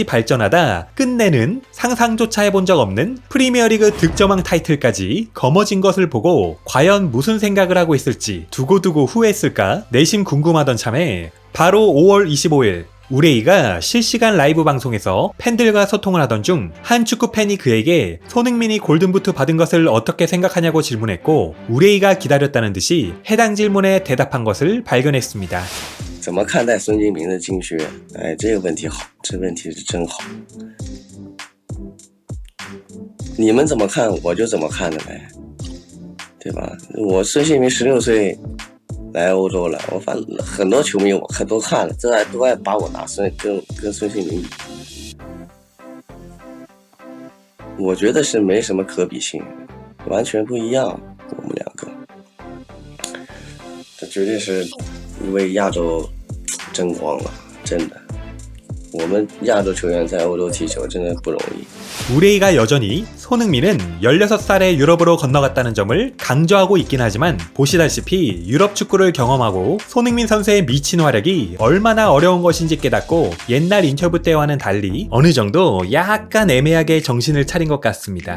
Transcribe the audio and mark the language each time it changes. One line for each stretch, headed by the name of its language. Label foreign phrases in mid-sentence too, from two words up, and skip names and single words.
Korean: 발전하다 끝내는 상상조차 해본 적 없는 프리미어리그 득점왕 타이틀까지 거머쥔 것을 보고 과연 무슨 생각을 하고 있을지 두고두고 후회했을까 내심 궁금하던 참에 바로 5월 25일 우레이가 실시간 라이브 방송에서 팬들과 소통을 하던 중 한 축구 팬이 그에게 손흥민이 골든부트 받은 것을 어떻게 생각하냐고 질문했고 우레이가 기다렸다는 듯이 해당 질문에 대답한 것을 발견했습니다.
Chinese: 怎么看待孙兴民的金靴？哎，这个问题好，这问题是真好。你们怎么看，我就怎么看的呗，对吧？我孙兴民16岁来欧洲了，我反正很多球迷我都看了，都爱把我拿跟孙兴民比。我觉得是没什么可比性，完全不一样，我们两个。这绝对是为亚洲争光了，真的。我们亚洲球员在欧洲踢球真的不容易。
Korean: 우레이가 여전히 손흥민은 16살에 유럽으로 건너갔다는 점을 강조하고 있긴 하지만 보시다시피 유럽 축구를 경험하고 손흥민 선수의 미친 활약이 얼마나 어려운 것인지 깨닫고 옛날 인터뷰 때와는 달리 어느 정도 약간 애매하게 정신을 차린 것 같습니다.